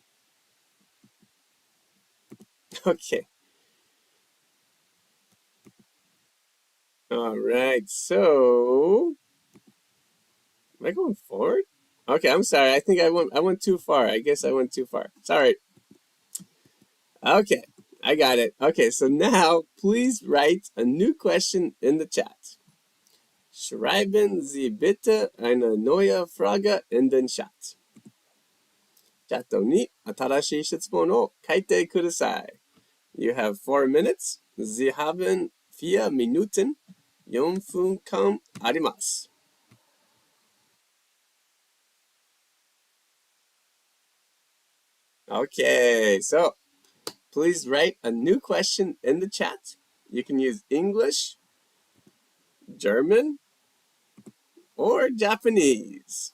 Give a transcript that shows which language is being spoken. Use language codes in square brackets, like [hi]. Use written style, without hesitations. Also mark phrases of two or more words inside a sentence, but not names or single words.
[en] Okay. All right. So, am I going forward? Okay, I'm sorry. I think I went too far. I guess I went too far. Sorry. Okay, I got it. Okay, so now please write a new question in the chat. [de] Schreiben Sie bitte eine neue Frage in den Chat. [ja] チャットに新しい質問を書いてください. [en] You have 4 minutes. [de] Sie haben 4 Minuten. [ja] 4 分間あります. [en] Okay, so please write a new question in the chat. You can use English, German, or Japanese.